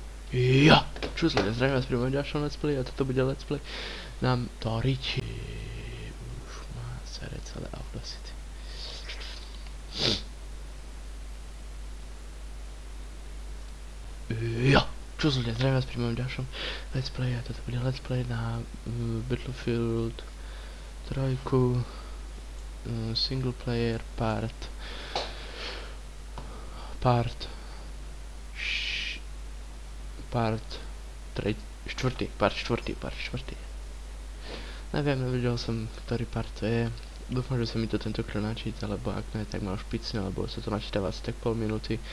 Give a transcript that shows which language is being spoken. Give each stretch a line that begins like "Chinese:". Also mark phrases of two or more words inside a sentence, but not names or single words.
Slovak: Ja, čus ľudia, zdravím vás pri mojom ďalšom
English: let's play
Slovak: a toto bude
English: let's play
Slovak: na Toriči. Už má sere celé Audacity. Ja, čus ľudia, zdravím vás pri mojom ďalšom
English: let's play
Slovak: a toto bude
English: let's play
Slovak: na Battlefield 3
English: single player part
Slovak: štvrtý. Neviem, nevedel som, ktorý part to je. Dúfam, že sa mi to tentokrát načíta, lebo ak ne, tak ma už picne, lebo sa to načítava asi tak pol minúty.